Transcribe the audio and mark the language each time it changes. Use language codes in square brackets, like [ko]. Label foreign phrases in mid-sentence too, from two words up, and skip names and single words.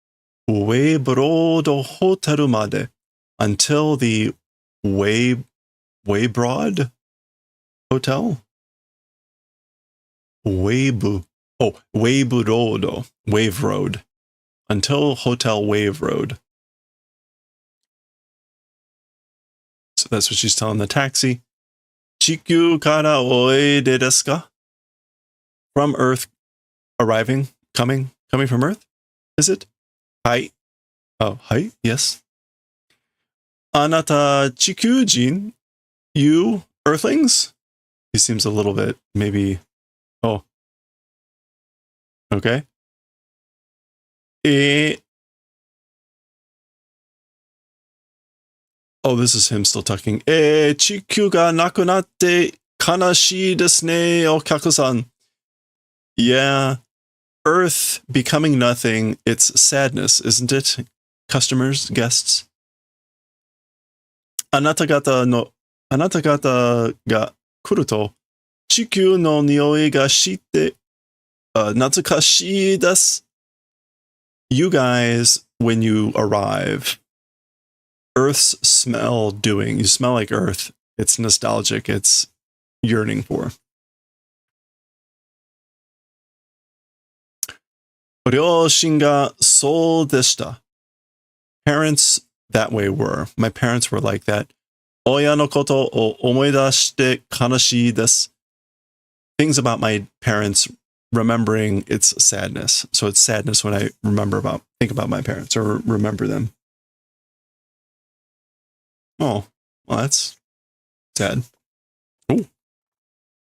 [en] Brodo hotaru made. Until the Broad Hotel? Wave Road. Wave Road. Until Hotel Wave Road. So that's what she's telling the taxi. [ja] 地球からおいでですか? [en] From Earth, arriving, coming from Earth? Is it? [ja] Hai. Oh, hai, [en] yes. [ja] あなた地球人, [en] you Earthlings? He seems a little bit, maybe, oh. Okay. Oh, this is him still talking. [ja] 地球がなくなって悲しいですね, okaku-san. [en] Yeah, Earth becoming nothing, it's sadness, isn't it? Customers, guests. [ja] あなたがたが来ると, 地球の匂いがして、懐かしいです. [en] You guys, when you arrive, Earth's smell doing. You smell like Earth. It's nostalgic. It's yearning for. [ja] 両親がそうでした. [en] Parents that way were. My parents were like that. [ja] 親のことを思い出して悲しいです. [en] Things about my parents, remembering it's sadness. So it's sadness when I think about my parents or remember them. Oh, well, that's sad.